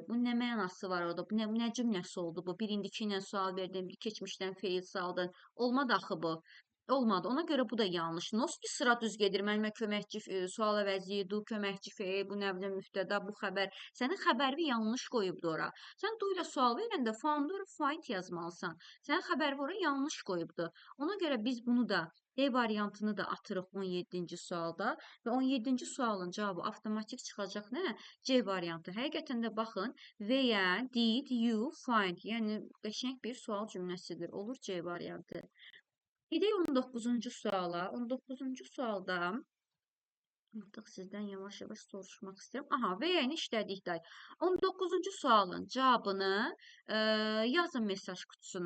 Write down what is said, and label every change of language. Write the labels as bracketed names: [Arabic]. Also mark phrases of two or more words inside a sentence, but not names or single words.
[Azerbaijani] Bu nə mənası var orada? Bu nə cümləsi oldu bu? Bir indiki ilə sual verdin, bir keçmişdən feil saldın. Olmadı axı bu. Olmadı. Ona görə bu da yanlış. Nasıl ki sıra düz gedir? Mənim köməkçi sual əvəzi, du köməkçi feil, bu nə bilim mübtəda, bu xəbər. Sənin xəbərini yanlış qoyubdu ora. Sən du ilə sual verəndə [English] found or find [Azerbaijani] yazmalısan. Sənin xəbəri ora yanlış qoyubdu. Ona görə biz bunu da D variantını da atırıq 17-ci sualda və 17-ci sualın cavabı avtomatik çıxacaq nə? C variantı. Həqiqətən də baxın, [English] veya did you find, [Azerbaijani] yəni qəşəng bir sual cümləsidir. Olur C variantı. Gedək 19-cu suala. 19-cu sualda artıq sizdən yavaş-yavaş soruşmaq istəyirəm. Aha, və-yəni işlədik day. 19-cu sualın cavabını yazın mesaj qutusuna.